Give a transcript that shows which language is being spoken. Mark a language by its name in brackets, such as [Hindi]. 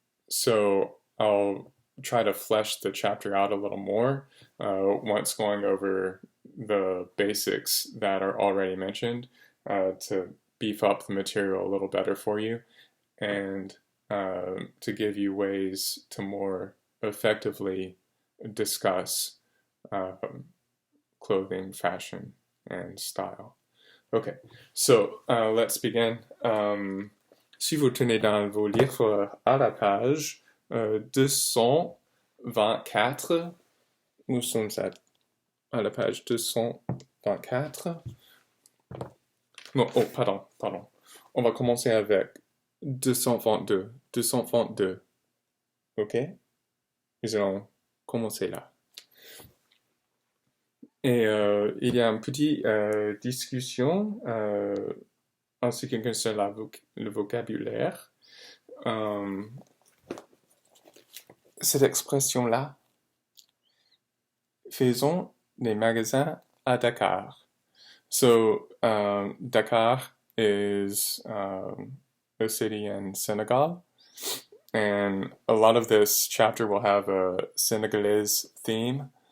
[English] So I'll try to flesh the chapter out a little more once going over the basics that are already mentioned to beef up the material a little better for you and to give you ways to more effectively discuss clothing, fashion, and style. Okay, so let's begin. [French] Si vous tenez dans vos livres à la page 224, nous sommes à la page 224. Non, oh, pardon. On va commencer avec 222. 222. Ok? Nous allons commencer là. Et il y a une petite discussion en ce qui concerne le vocabulaire. Cette expression-là, faisons des magasins à Dakar. [English] So Dakar is a city in Senegal, and a lot of this chapter will have a Senegalese theme.